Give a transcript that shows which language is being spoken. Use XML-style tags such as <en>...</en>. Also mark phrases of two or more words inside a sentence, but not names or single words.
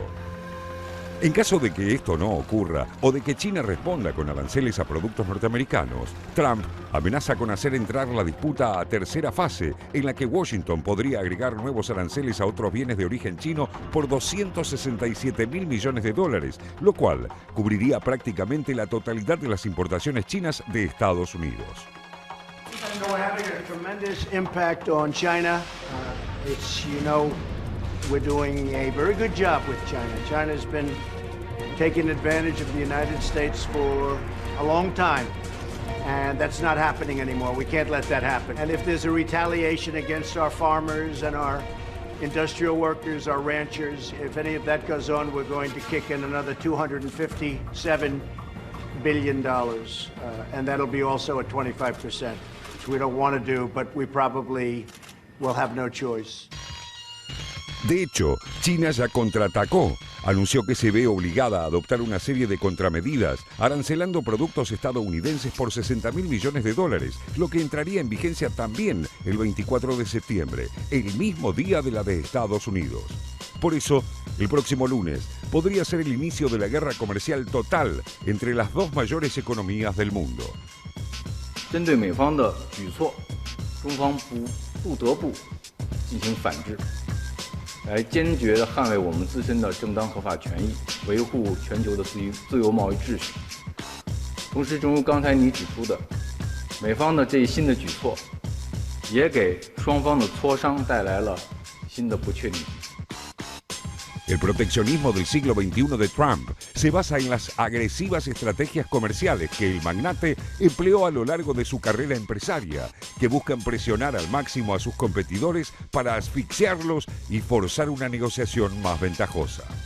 <es>En caso de que esto no ocurra o de que China responda con aranceles a productos norteamericanos, Trump amenaza con hacer entrar la disputa a tercera fase, en la que Washington podría agregar nuevos aranceles a otros bienes de origen chino por 267.000 millones de dólares, lo cual cubriría prácticamente la totalidad de las importaciones chinas de Estados Unidos.</es> <en>We're having a tremendous impact on China. We're doing a very good job with China. China's been taking advantage of the United States for a long time, and that's not happening anymore. We can't let that happen. And if there's a retaliation against our farmers and our industrial workers, our ranchers, if any of that goes on, we're going to kick in another $257 billion, and that'll be also at 25%, which we don't want to do, but we probably will have no choice.</en> <es>De hecho, China ya contraatacó. Anunció que se ve obligada a adoptar una serie de contramedidas, arancelando productos estadounidenses por 60.000 millones de dólares, lo que entraría en vigencia también el 24 de septiembre, el mismo día de la de Estados Unidos. Por eso, el próximo lunes podría ser el inicio de la guerra comercial total entre las dos mayores economías del mundo.</es> <zh>针对美方的举措，中方不得不进行反制。来坚决地捍卫我们自身的正当合法权益，维护全球的自由贸易秩序。同时，正如刚才你指出的，美方的这一新的举措，也给双方的磋商带来了新的不确定性。</zh> <es>El proteccionismo del siglo XXI de Trump se basa en las agresivas estrategias comerciales que el magnate empleó a lo largo de su carrera empresaria, que buscan presionar al máximo a sus competidores para asfixiarlos y forzar una negociación más ventajosa.</es>